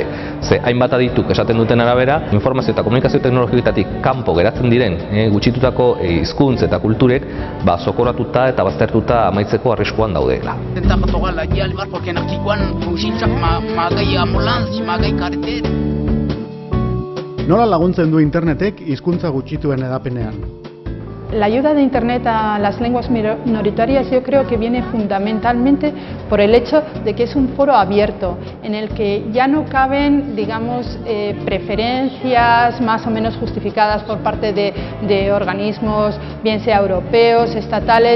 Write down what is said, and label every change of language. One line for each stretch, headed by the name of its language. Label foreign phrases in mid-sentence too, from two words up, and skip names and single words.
Basque: Ze hainbat adituk esaten duten arabera, informazio eta komunikazio teknologikoetatik kanpo geratzen diren gutxitutako hizkuntz eta kulturek sokoratuta eta baztertuta amaitzeko arriskuan daudela. Nola laguntzen du internetek hizkuntza gutxituen hedapenean?
Spanish: La ayuda de Internet a las lenguas minoritarias yo creo que viene fundamentalmente por el hecho de que es un foro abierto en el que ya no caben, digamos, preferencias más o menos justificadas por parte de organismos, bien sea europeos, estatales.